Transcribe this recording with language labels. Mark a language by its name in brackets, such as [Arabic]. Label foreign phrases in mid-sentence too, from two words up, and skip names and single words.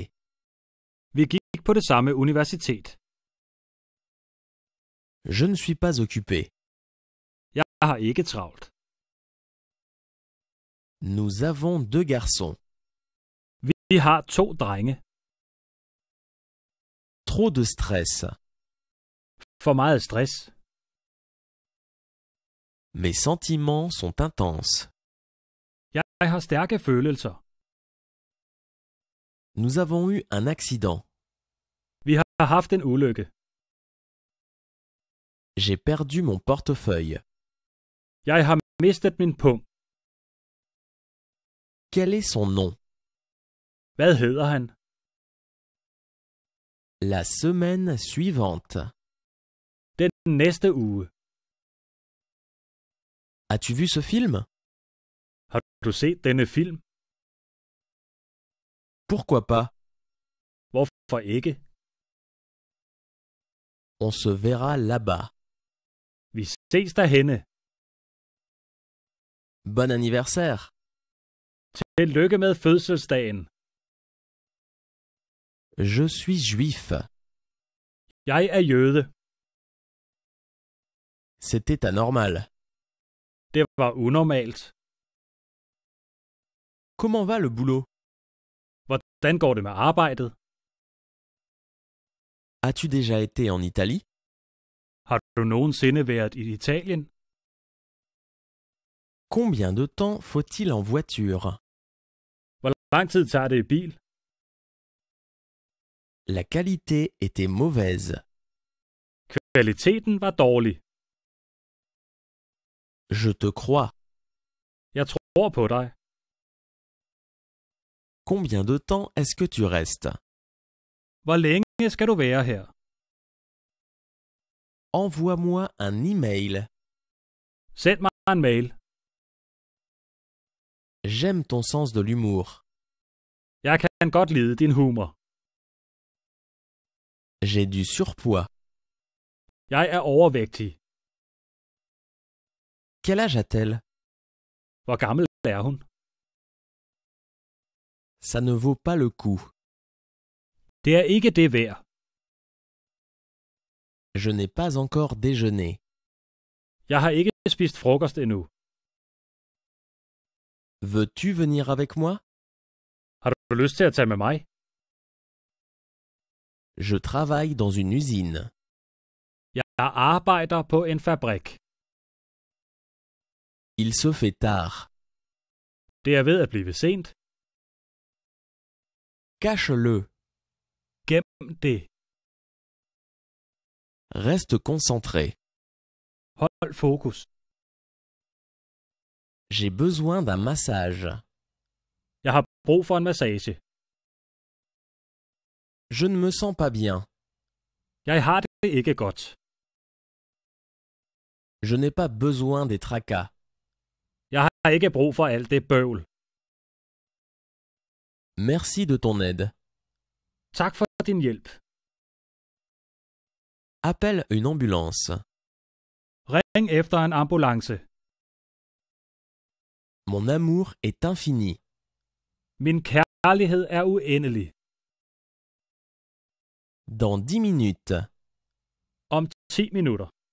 [Danish] Vi gik på det samme universitet. [French] Je ne suis pas occupé. [Danish] Jeg har ikke travlt. [French] Nous avons 2 garçons. [Danish] Vi har 2 drenge. [French] Trop de stress. [Danish] For meget stress. [French] Mes sentiments sont intenses. [Danish] Jeg har stærke følelser. [French] Nous avons eu un accident. [Danish] Vi har haft en ulykke. [French] J'ai perdu mon portefeuille. [Danish] Jeg har mistet min pung. [French] Quel est son nom? [Danish] Hvad hedder han? [French] La semaine suivante. [Danish] Den næste uge. [French] As-tu vu ce film? [Danish] Har du set denne film? [French] Pourquoi pas? [Danish] Hvorfor ikke? [French] On se verra là-bas. [Danish] Vi ses derhenne. [French] Bon anniversaire. [Danish] Tillykke med fødselsdagen. [French] Je suis juif. [Danish] Jeg er jøde. [French] C'était anormal. [Danish] Det var unormalt. [French] Comment va le boulot? [Danish] Hvordan går det med arbejdet? [French] As-tu déjà été en Italie? [Danish] Har du nogensinde været i Italien? [French] Combien de temps faut-il en voiture? [Danish] Hvor lang tid tager det i bil? [French] La qualité était mauvaise. [Danish] Kvaliteten var dårlig. [French] Je te crois. [Danish] Jeg tror på dig. [French] Combien de temps est-ce que tu restes? [Danish] Hvor længe skal du være her? [French] Envoie-moi un email. [Danish] Send mig en mail. [French] J'aime ton sens de l'humour. [Danish] Jeg kan godt lide din humor. [French] J'ai du surpoids. [Danish] Jeg er overvægtig. [French] Quel âge a-t-elle? [Danish] Hvor gammel er hun? [French] Ça ne vaut pas le coup. [Danish] Det er ikke det værd. [French] Je n'ai pas encore déjeuné. [Danish] Jeg har ikke spist frokost endnu. [French] Veux-tu venir avec moi? [Danish] Har du lyst til at tage med mig? [French] Je travaille dans une usine. [Danish] Jeg arbejder på en fabrik. [French] Il se fait tard. [Danish] Det er ved at blive sent. [French] Cache-le. [Danish] Gem det. [French] Reste concentré. [Danish] Hold fokus. [French] J'ai besoin d'un massage. [Danish] Jeg har brug for en massage. [French] Je ne me sens pas bien. [Danish] Jeg har det ikke godt. [French] Je n'ai pas besoin des tracas. [Danish] Jeg har ikke brug for alt det bøvl. [French] Merci de ton aide. [Danish] Tak for din hjælp. [French] Appelle une ambulance. [Danish] Ring efter en ambulance. [French] Mon amour est infini. [Danish] Min kærlighed er uendelig. [French] Dans 10 minutes. [Danish] Om 10 minutter.